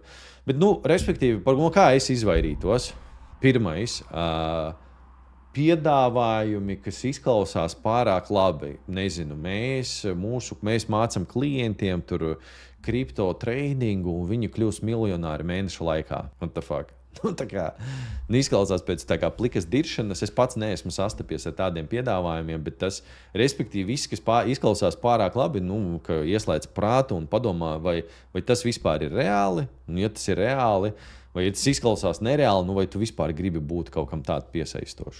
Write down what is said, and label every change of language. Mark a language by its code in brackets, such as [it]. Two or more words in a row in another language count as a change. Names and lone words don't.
[lv] Bet, respektīvi, kā es izvairītos? Pirmais, piedāvājumi, kas izklausās pārāk labi. Nezinu, mēs mācām klientiem tur kripto tradingu, un viņi kļūs miljonāri mēneša laikā. [en] What the fuck? [lv] Izklausās pēc plikas diršanas. Es pats neesmu sastapies ar tādiem piedāvājumiem, bet tas, respektīvi, viss, kas izklausās pārāk labi, ka ieslēdz prātu un padomā, vai tas vispār ir reāli, un ja tas ir reāli, vai ja tas izklausās nereāli, vai tu vispār gribi būt kaut kam tādu piesaistošu.